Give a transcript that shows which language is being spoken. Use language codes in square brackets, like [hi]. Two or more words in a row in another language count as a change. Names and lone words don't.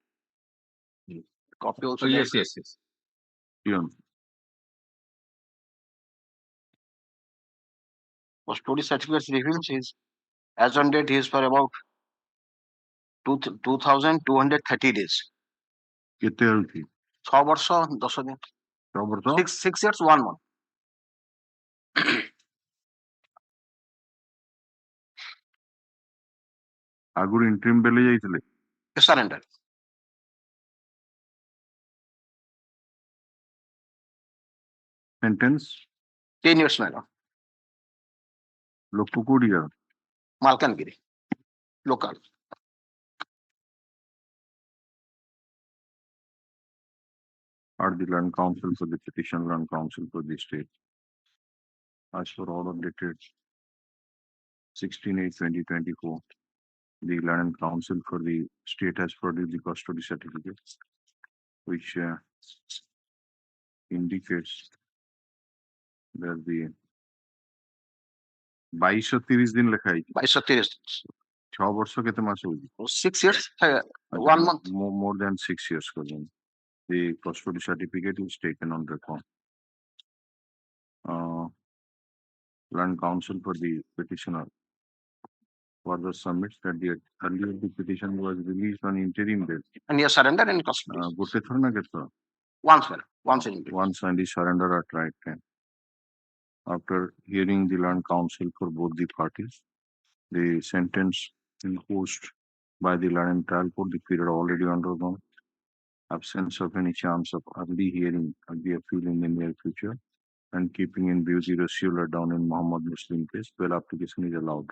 [en] Copy also. yes yeah. Custody certificate reveals his as on date he is for about 2,230 days. [or] କେତେ ହେଉଛି 6 ବର୍ଷ 10 ଦିନ 6 ବର୍ଷ [en] 6 years 1 month. [or] ଆଗରୁ [en] interim bail [or] ଯାଇଥିଲେ [en] Surrender. sentence 10 years my lord. [or] ଲୋକ କୋଉଠି ଯାଅ [en] Malkangiri. Local. are the Land Council for the petition, Land Council for the state. As per order dated 16/8/2024, the Land Council for the state has produced the custody certificate, which indicates that the 2230 [or] ଦିନ ଲେଖା ହେଇଛି [en] 2230. [or] 6 ବର୍ଷ କେତେ ମାସ ହଉଛି [en] 6 years 1 month. more than 6 years କରିଛନ୍ତି. The custody certificate is taken on record. Land Council for the petitioner further submits that the earlier the petition was released on interim bail. And he has surrendered in custody. [or] ଗୋଟେ ଥର ନା କେତେ ଥର [en] Once well. Once in interim. once, and he surrendered at right time. After hearing the Land Council for both the parties, the sentence imposed by the Land and Trial Court, the period already undergone, absence of any chance of early hearing of the appeal in the near future, and keeping in view the ratio laid down in Muhammad Muslim case, bail application is allowed.